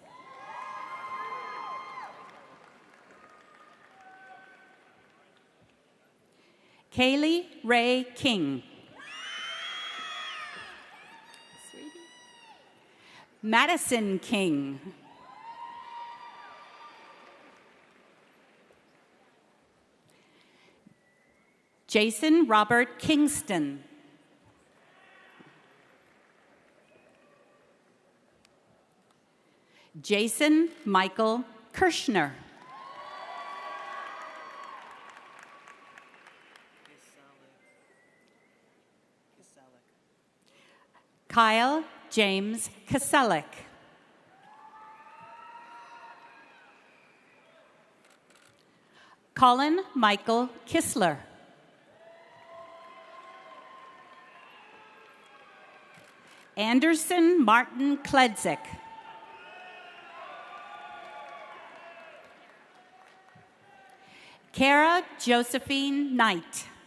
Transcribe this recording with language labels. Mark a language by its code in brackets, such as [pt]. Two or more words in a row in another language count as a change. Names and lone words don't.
[en] Kaylee Ray King. Madison King. Jason Robert Kingston. Jason Michael Kirschner. Kyle James Kaselik. Colin Michael Kissler. Anderson Martin Kledzik. Kara Josephine Knight.